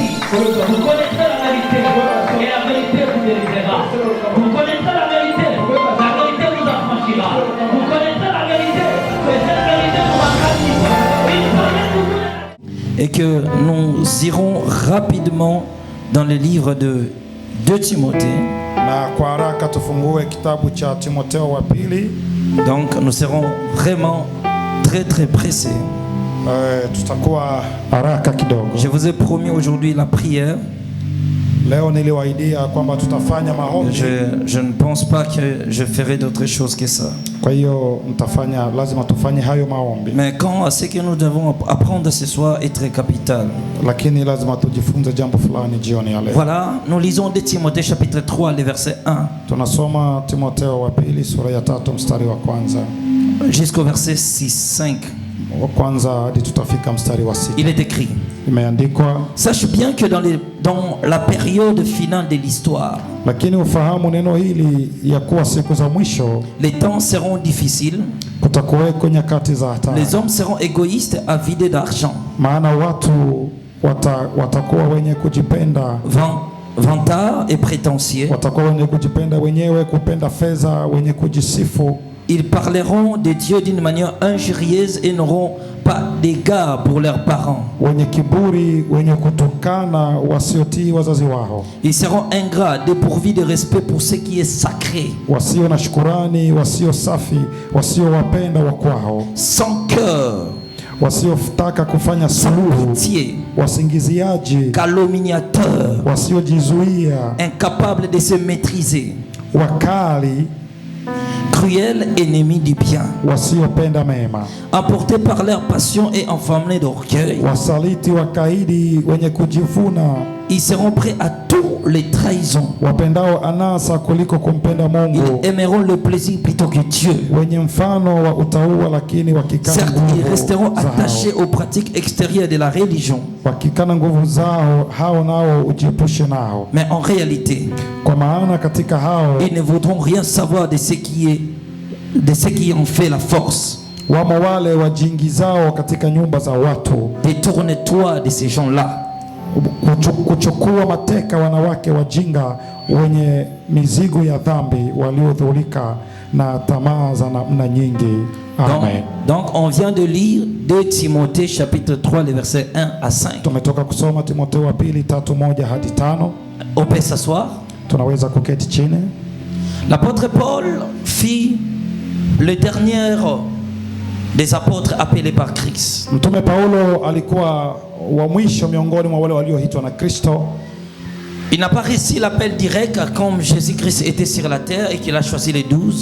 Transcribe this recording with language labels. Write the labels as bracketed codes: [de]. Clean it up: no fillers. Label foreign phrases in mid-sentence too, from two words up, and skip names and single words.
[fr] Vous connaîtrez la vérité et la vérité vous délivrera. Vous connaîtrez la vérité vous affranchira. Vous connaîtrez la vérité et cette vérité vous va. Et que nous irons rapidement dans le livre de 2 Timothée. [sw] Na kwa haraka tufungue kitabu cha Timotheo wa pili. [fr] Donc nous serons vraiment très pressés. [sw] Tutakuwa haraka kidogo. [fr] Je vous ai promis aujourd'hui la prière. [sw] Leo niliwaidia kwamba tutafanya maombi. [fr] Je ne pense pas que je ferai d'autre chose que ça. [sw] Kwa hiyo lazima tufanye hayo maombi. [fr] Mais quand ce que nous devons apprendre ce soir est très capital. [sw] Lakini lazima tujifunze jambo fulani jioni ya leo. [fr] Voilà, nous lisons 2 Timothée chapitre 3 le verset 1. [sw] Tunasoma Timotheo wa pili sura ya 3 mstari wa kwanza [fr] jusqu'au verset 5. [sw] Wa kwanza hadi tutafika mstari wa 6. [fr] Il est écrit: [sw] Imeandikwa, [fr] sache bien que dans la période finale de l'histoire, [sw] lakini ufahamu neno hili ya kuwa siku za mwisho [fr] les temps seront difficiles, [sw] kutakuweko nyakati za hatari. [fr] Les hommes seront égoïstes, avidés d'argent, [sw] maana watu watakuwa wenye kujipenda, [fr] vantards et prétentieux, [sw] watakuwa wenye kujipenda wenyewe, kupenda fedha, wenye kujisifu. [fr] Ils parleront de Dieu d'une manière injurieuse et n'auront pas d'égard pour leurs parents. [sw] Wenye kiburi, wenye kutukana, wasiotii wazazi wao. [fr] Ils seront ingrats, dépourvus de respect pour ce qui est sacré. [sw] Wasio na shukrani, wasio safi, wasio wapenda wakwao. [fr] Sans cœur, [sw] wasiotaka kufanya suluhu, wasingiziaji, [fr] calomniateurs, [sw] wasiojizuia, [fr] incapables de se maîtriser, [sw] wakali, [fr] cruels, ennemis du bien, [sw] wasiopenda mema, [fr] emportés par leur passion et enflammés d'orgueil, [sw] wasaliti, wakaidi, wenye kujivuna. [fr] Ils seront prêts à toutes les trahisons. [sw] Wapendao anasa kuliko kumpenda Mungu. [fr] Ils aimeront le plaisir plutôt que Dieu. [sw] Wenye mfano wa utaua lakini wakikana nguvu. [fr] Certes, ils resteront attachés aux pratiques extérieures de la religion. [sw] Wakikana nguvu zao, hao nao ujiepushe nao. [fr] Mais en réalité, [sw] kwa maana katika hao, [fr] ils ne voudront rien savoir de ce qui en fait la force. [sw] Wamo wale wajiingizao katika nyumba za watu. [fr] Détourne-toi de ces gens-là. [sw] Kuchukua mateka wanawake wajinga wenye mizigo ya dhambi, waliodhurika na tamaa za namna nyingi. Amen. [fr] Donc on vient de lire 2 Timothée chapitre 3 les versets 1 à 5. [sw] Tumetoka kusoma Timotheo wa pili 3:1 hadi 5. [fr] On peut s'asseoir. [sw] Tunaweza kuketi chini. [fr] L'apôtre Paul fit le dernier des apôtres appelés par Christ. [sw] Mtume Paulo alikuwa wa mwisho miongoni mwa wale walioitwa na Kristo. [fr] Il n'a pas reçu l'appel direct comme Jésus-Christ était sur la terre et qu'il a choisi les 12.